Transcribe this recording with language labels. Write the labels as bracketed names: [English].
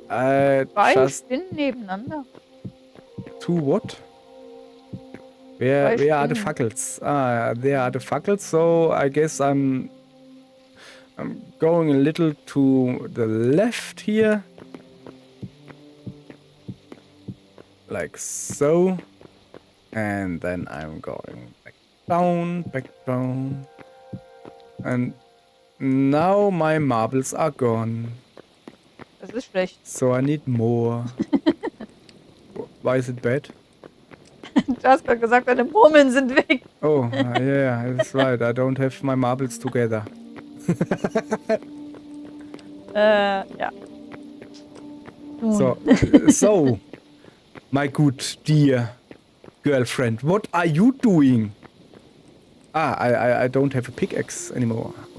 [German] Zwei Spinnen nebeneinander. [English] Two what? Where are the [German] Spinnen. [English] fackles? Ah, there are the fackles. So I guess I'm going a little to the left here. Like so. And then I'm going back down. And now my marbles are gone. [German] Das ist schlecht. [English] So I need more. Why is it bad? [German] Du hast gerade gesagt, deine Murmeln sind weg. [English] Oh, yeah, that's right. I don't have my marbles together. [German] Ja. Nun. [English] So, my good dear girlfriend, what are you doing? Ah, I don't have a pickaxe anymore.